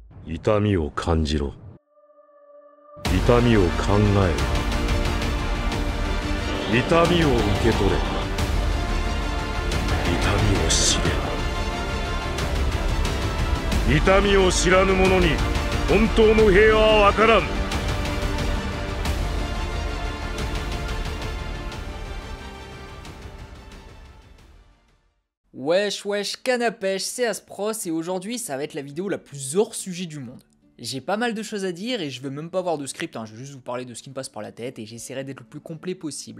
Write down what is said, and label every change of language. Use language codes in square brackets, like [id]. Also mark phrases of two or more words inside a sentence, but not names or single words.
[ja] 痛みを感じろ。痛みを考えろ。痛みを受け取れ。痛みを知れ。痛みを知らぬ者に本当の平和はわからん。 [fr] Wesh wesh canapèche, c'est Aspros et aujourd'hui ça va être la vidéo la plus hors sujet du monde. J'ai pas mal de choses à dire et je veux même pas avoir de script, je vais juste vous parler de ce qui me passe par la tête et j'essaierai d'être le plus complet possible.